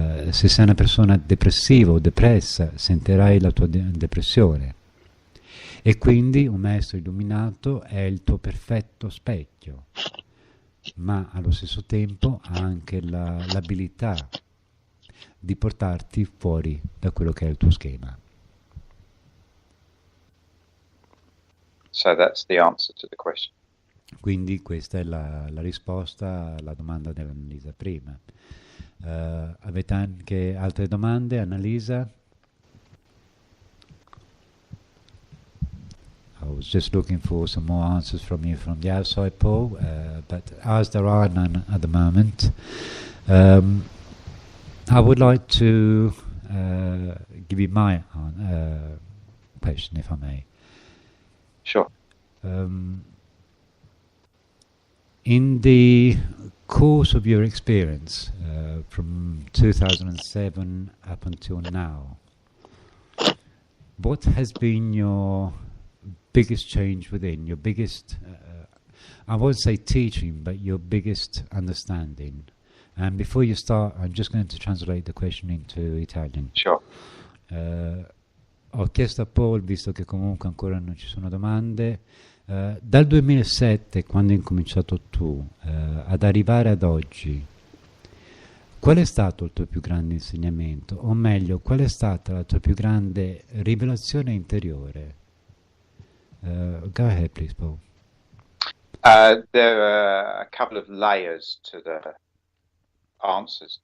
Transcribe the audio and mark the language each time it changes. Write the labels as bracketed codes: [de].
[it] Se sei una persona depressiva o depressa, sentirai la tua depressione. E quindi un maestro illuminato è il tuo perfetto specchio, ma allo stesso tempo ha anche l'abilità di portarti fuori da quello che è il tuo schema. [en] So that's the answer to the question. [it] Quindi questa è la risposta alla domanda dell'Annalisa prima. Avete anche altre domande, Annalisa? [en] I was just looking for some more answers from you from the outside, Paul, but as there are none at the moment, I would like to give you my question, if I may. Sure. In the course of your experience from 2007 up until now, what has been your biggest change within, your biggest, I won't say teaching, but your biggest understanding? And before you start, I'm just going to translate the question into Italian. Sure. [it] Ho chiesto a Paul, visto che comunque ancora non ci sono domande, dal 2007, quando hai incominciato tu, ad arrivare ad oggi, qual è stato il tuo più grande insegnamento? O meglio, qual è stata la tua più grande rivelazione interiore? [en] Go ahead, please, Paul. There are a couple of layers to the answers.